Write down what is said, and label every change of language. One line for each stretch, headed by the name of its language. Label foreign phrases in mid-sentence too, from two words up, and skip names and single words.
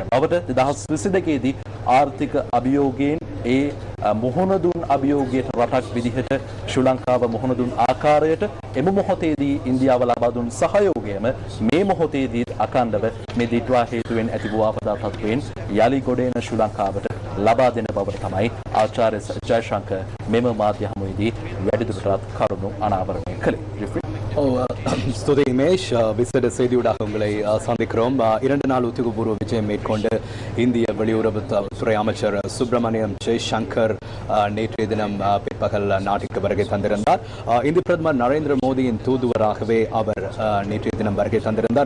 Sinhala: බවට 2022 දී ආර්ථික අභියෝගයෙන් ඒ මුහුණ දුන් අභියෝගයට රටක් විදිහට ශ්‍රී ලංකාව මුහුණ දුන් ආකාරයට එම මොහොතේදී ඉන්දියාව ලබා දුන් සහයෝගයම මේ මොහොතේදී අඛණ්ඩව මේ දිට්වා හේතුවෙන් ඇති වූ ආපදා තත්වයෙන් යලි ගොඩ එන ශ්‍රී ලංකාවට ලබා දෙන බවට තමයි ආචාර්ය ජයශංකර් මෙම මාධ්‍ය හමුවේදී වැඩිදුරටත් කරුණු අනාවරණය කළේ.
Tamil: ஸ்துதி இமேஷ் விசேட செய்தியூடாக உங்களை சந்திக்கிறோம். 2 நாள் உத்தியோகபூர்வ விஜயம் மேற்கொண்டு இந்திய வெளியுறவுத்துறை அமைச்சர் சுப்பிரமணியம் ஜெய்சங்கர் நேற்றைய தினம் பிற்பகல் நாட்டிற்கு வருகை தந்திருந்தார். இந்திய பிரதமர் நரேந்திர மோடியின் தூதுவராகவே அவர் நேற்றைய தினம் வருகை தந்திருந்தார்.